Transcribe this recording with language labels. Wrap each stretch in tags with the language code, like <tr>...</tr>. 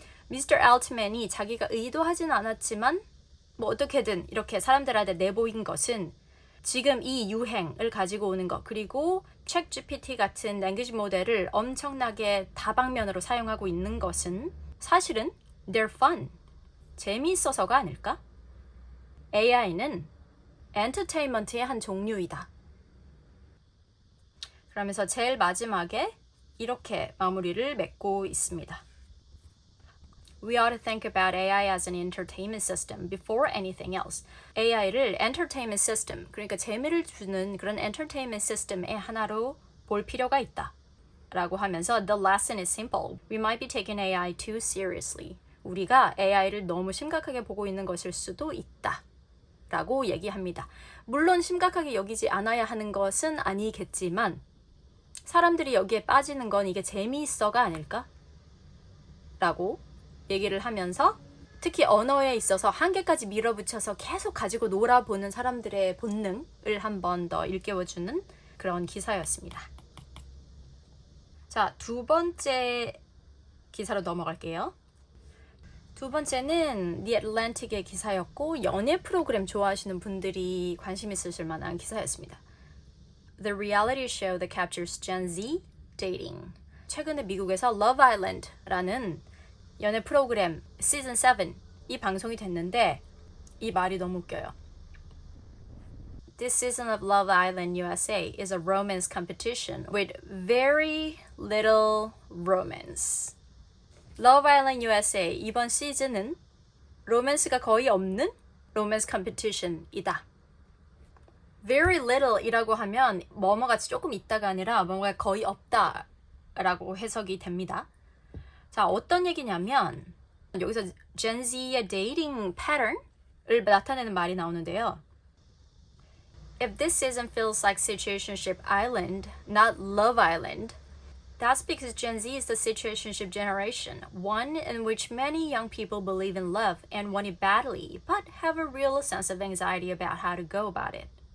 <en>Mr.</en> <ko>Altman이 자기가 의도하진 않았지만 뭐 어떻게든 이렇게 사람들한테 내보인 것은 지금 이 유행을 가지고 오는 것 그리고 ChatGPT 같은 랭귀지 모델을 엄청나게 다방면으로 사용하고 있는 것은 사실은</ko> <en>they're fun,</en> <ko>재미있어서가 아닐까? AI는 엔터테인먼트의 한 종류이다. 그러면서 제일 마지막에 이렇게 마무리를 맺고 있습니다.</ko> <en>We ought to think about AI as an entertainment system before anything else.</en> <ko>AI를 entertainment system, 그러니까 재미를 주는 그런 entertainment system의 하나로 볼 필요가 있다. 라고 하면서</ko> <en>The lesson is simple. We might be taking AI too seriously.</en> <ko>우리가 AI를 너무 심각하게 보고 있는 것일 수도 있다. 라고 얘기합니다. 물론 심각하게 여기지 않아야 하는 것은 아니겠지만 사람들이 여기에 빠지는 건 이게 재미있어가 아닐까? 라고 얘기를 하면서 특히 언어에 있어서 한계까지 밀어붙여서 계속 가지고 놀아보는 사람들의 본능을 한 번 더 일깨워주는 그런 기사였습니다. 자, 두 번째 기사로 넘어갈게요. 두 번째는 The Atlantic의 기사였고 연애 프로그램 좋아하시는 분들이 관심 있으실 만한 기사였습니다.</ko> <en>The reality show that captures Gen Z dating.</en> <ko>최근에 미국에서 Love Island라는 연애 프로그램 시즌 7이 방송이 됐는데 이 말이 너무 웃겨요.</ko> <en>This season of Love Island USA is a romance competition with very little romance.</en> <ko>Love Island USA 이번 시즌은 로맨스가 거의 없는 로맨스 컴피티션이다. Very little이라고 하면 뭐뭐같이 조금 있다가 아니라 뭐뭐가 거의 없다라고 해석이 됩니다. 자, 어떤 얘기냐면 여기서 Gen Z의 dating pattern을 나타내는 말이 나오는데요.</ko> <en>If this season feels like Situationship Island, not Love Island, that's because Gen Z is the situationship generation, one in which many young people believe in love and want it badly, but have a real sense of anxiety about how to go about it.</en>